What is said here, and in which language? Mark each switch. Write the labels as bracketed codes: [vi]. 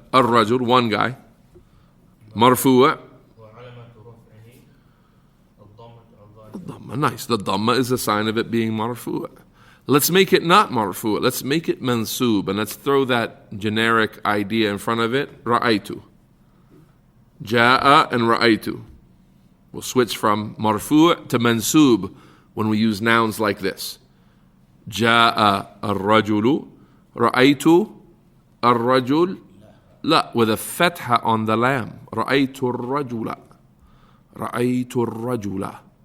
[en] الرجل, one guy. [ar] مرفوع. الضمة. [en] Nice. The dhamma is a sign of it being marfu'a. Let's make it not marfu'a. Let's make it mansoob. And let's throw that generic idea in front of it. [ar] رأيت. جاء and رأيت. [en] We'll switch from marfu' to mansoob when we use nouns like this. [ar] جاء الرجل. رأيت الرجل. [en] لا, with a fatha on the lam. [ar] رأيت الرجل. رأيت الرجل.